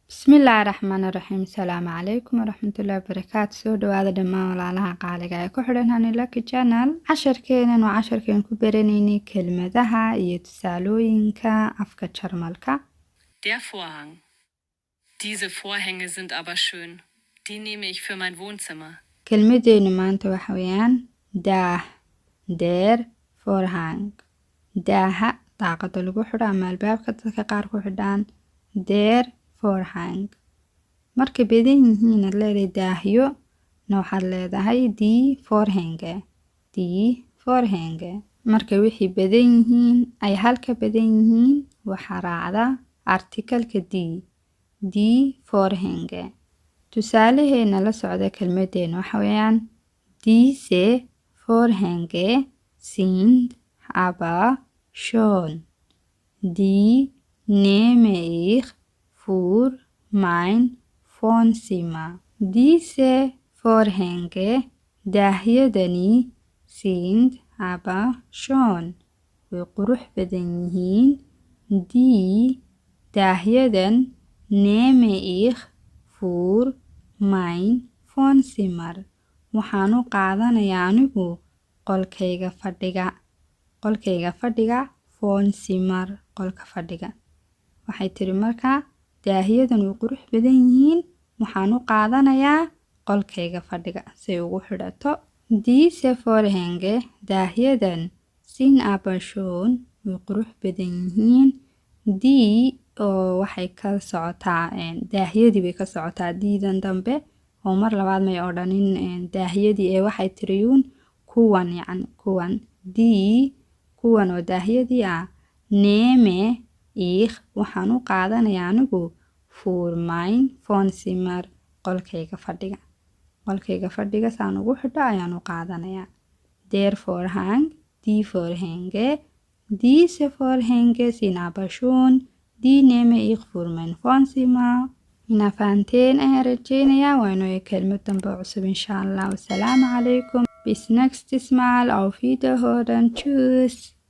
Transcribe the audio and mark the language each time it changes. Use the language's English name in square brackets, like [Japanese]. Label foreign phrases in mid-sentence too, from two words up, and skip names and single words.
[Arabic] بسم الله الرحمن الرحيم. السلام عليكم ورحمة الله وبركاته. [Somali] Soo dhawaada dhammaan walaalaha qaaliga ee ku xidhan Honey Lucky Channel. Casharkeenan waa casharkeen ku baranaynay kelmadaha iyo tusaalooyinka afka Jarmalka. [German] Der Vorhang. Diese Vorhänge sind aber schön. Die nehme ich für mein Wohnzimmer. [Somali] Kelmadeennu maanta waxa weeyaan daah, [German] der Vorhang. [Somali] Daaha daaqada lagu xidho ama albaabka dadka qaar ku xidhaan. [German] Der Vorhang. [Somali] Markay badan yihiin aad leedahay daahyo na waxaad leedahay [German] die Vorhänge. Die Vorhänge. [Somali] Markay wixii badan yihiin ay halka badan yihiin waxaa raacda artikalka [German] die Vorhänge. [Somali] Tusaalaheena la socda kelmadeena waxa weeyaan [German] diese Vorhänge sind aber schon. Die nehme ich für mein Wohnzimmer. Diese Vorhänge daahyadani sind aber schon. [Somali] Way qurux badan yihiin. [German] Die daahyadan nehme ich für mein Wohnzimmer. [Somali] Waxaan u qaadanayaa anigu qolkayga fadhiga. Qolkayga fadhiga Wohnzimmer. Qolka fadhiga. Waxay tiri markaa daahyadan way qurux badan yihiin. Waxaan u qaadanayaa qolkayga fadhiga say ugu xidhato. [German] Diese Vorhänge [Somali] daahyadan [German] sind aber schon [Somali] way qurux badan yihiin. Die oo waxay ka socotaa daahyadii bay ka socotaa diidan dambe oo mar labaad may odhanin daahyadii ee waxay tiriyuun kuwan kuwan die kuwan oo daahyadii ah [German] nehme ich [Somali] waxaan u qaadanayaa anigu [German] für mein Wohnzimmer [Somali] qolkayga fadhiga. Qolkayga fadhiga saan ugu xidho ayaan u qaadanayaa. [German] Der Vorhang, die Vorhänge, diese Vorhänge sind aber schon. Die nehme ich für mein Wohnzimmer. [Somali] Ina fahanteen ayaan rajeynayaa waa inoo kelmad dambe cusub [Arabic] إن شاء الله. والسلام عليكم. [German] Bis nächstes Mal. Auf Wiederhören. Tschüss.